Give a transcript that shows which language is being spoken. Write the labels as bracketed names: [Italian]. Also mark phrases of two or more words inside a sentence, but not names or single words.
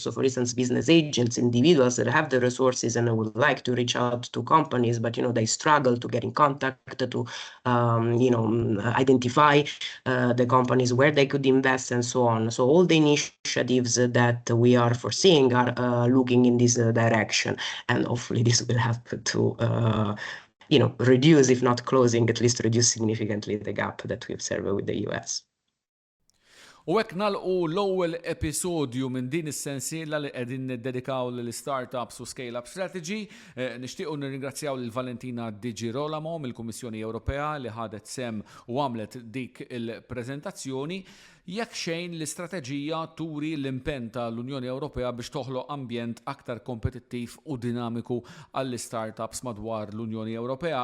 [English] So for instance, business agents, individuals that have the resources and would like to reach out to companies, but they struggle to get in contact, to identify the companies where they could invest and so on. So all the initiatives that we are foreseeing are looking in this direction, and hopefully this will help to reduce, if not closing, at least reduce significantly the gap that we observe with the US. [Maltese] U hekk nagħlqu l-ewwel episodju minn din is-sensiela li qegħdin niddedikaw lill-startups u [English] scale-up strategy. [Maltese] Nixtiequ nirringrazzjaw lil Valentina di Girolamo mill-Kummissjoni Ewropea li ħadet sem u għamlet dik il-preżentazzjoni. Jekk xejn l-istrateġija turi l-impenn tal-Unjoni Ewropea biex toħloq ambjent aktar kompetittiv u dinamiku għall-startups madwar l-Unjoni Ewropea.